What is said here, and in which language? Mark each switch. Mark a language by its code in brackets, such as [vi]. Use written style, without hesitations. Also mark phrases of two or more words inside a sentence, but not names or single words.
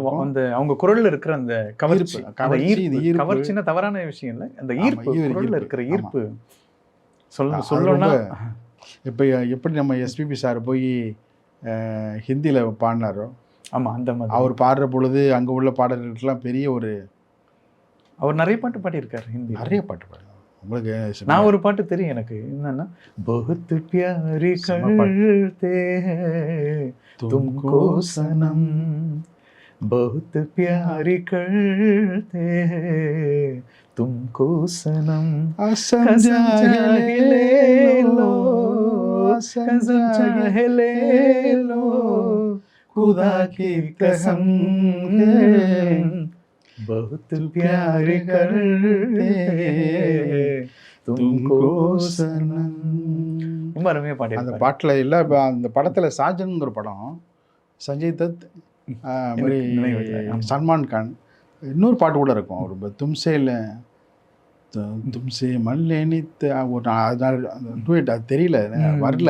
[ta] அந்த அவங்க குரலில் இருக்கிற அந்த கவர்ச்சின்னா தவறான விஷயம் இல்லை, அந்த ஈர்ப்பு, குரலில் இருக்கிற ஈர்ப்பு சொல்லணும்னா. இப்போ எப்படி நம்ம எஸ்பிபி சார் போய் ஹிந்தியில் பாடினாரோ, ஆமாம், அந்த மாதிரி அவர் பாடுற பொழுது அங்கே உள்ள பாடல்களுக்கெல்லாம் பெரிய ஒரு, அவர் நிறைய பாட்டு பாடியிருக்காரு ஹிந்தி, நிறைய பாட்டு பாடு. உங்களுக்கு நான் ஒரு பாட்டு தெரியும் எனக்கு, என்னன்னா [hi] बहुत प्यारी करते हैं तुमको सनम, बहुत प्यारी करते हैं तुमको सनम, समझा ले लो, समझा ले लो, खुदा की कसम बहुत प्यार करते तुमको सनम. [ta] ரொம்ப அருமையாக பாடி அந்த பாட்டில் இல்லை. அந்த படத்தில் சாஜன்ங்கிற படம், சஞ்சய் தத், சல்மான் கான், இன்னொரு பாட்டு கூட இருக்கும். அவர் தும்சே மல்லேனித்து ஒரு டூயட், அது தெரியல, வரல.